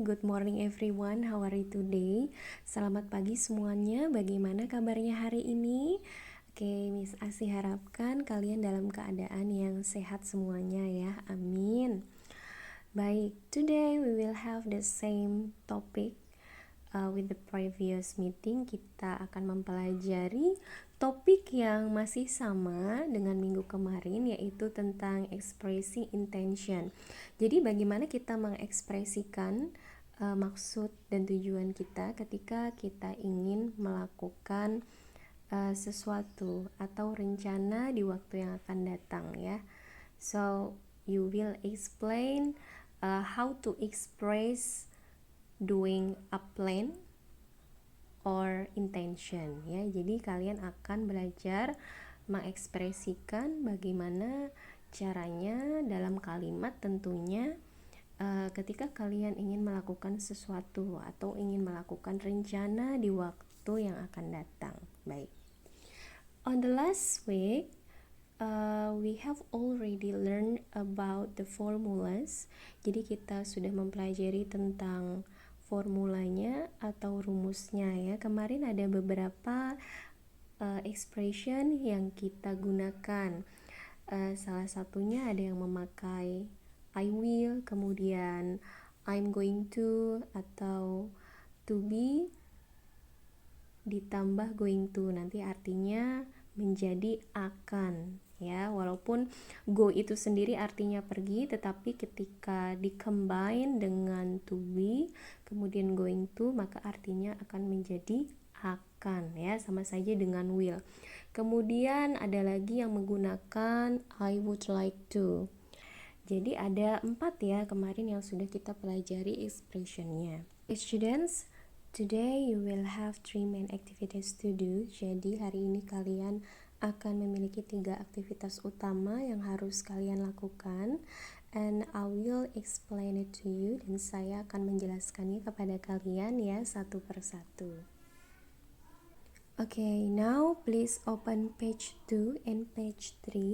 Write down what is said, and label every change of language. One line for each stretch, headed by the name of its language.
English: Good morning everyone, how are you today?
Indonesian: Selamat pagi semuanya, bagaimana kabarnya hari ini? Oke, Miss Asi harapkan kalian dalam keadaan yang sehat semuanya ya, amin.
English: Baik, today we will have the same topic with the previous meeting.
Indonesian: Kita akan mempelajari topik yang masih sama dengan minggu kemarin, yaitu tentang expressing intention. Jadi bagaimana kita mengekspresikan maksud dan tujuan kita ketika kita ingin melakukan sesuatu atau rencana di waktu yang akan datang ya.
English: So you will explain how to express doing a plan or intention ya.
Indonesian: Jadi kalian akan belajar mengekspresikan bagaimana caranya dalam kalimat tentunya ketika kalian ingin melakukan sesuatu atau ingin melakukan rencana di waktu yang akan datang. Baik.
English: On the last week we have already learned about the formulas.
Indonesian: Jadi kita sudah mempelajari tentang formulanya atau rumusnya ya. Kemarin ada beberapa expression yang kita gunakan. Salah satunya ada yang memakai I will, kemudian I'm going to, atau to be ditambah going to, nanti artinya menjadi akan ya. Walaupun go itu sendiri artinya pergi, tetapi ketika di-combine dengan to be kemudian going to, maka artinya akan menjadi akan ya, sama saja dengan will. Kemudian ada lagi yang menggunakan I would like to. Jadi ada 4 ya kemarin yang sudah kita pelajari expressionnya.
English: Students, today you will have 3 main activities to do.
Indonesian: Jadi hari ini kalian akan memiliki 3 aktivitas utama yang harus kalian lakukan,
English: and I will explain it to you,
Indonesian: dan saya akan menjelaskannya kepada kalian ya satu persatu.
English: Okay, now please open page 2 and page 3.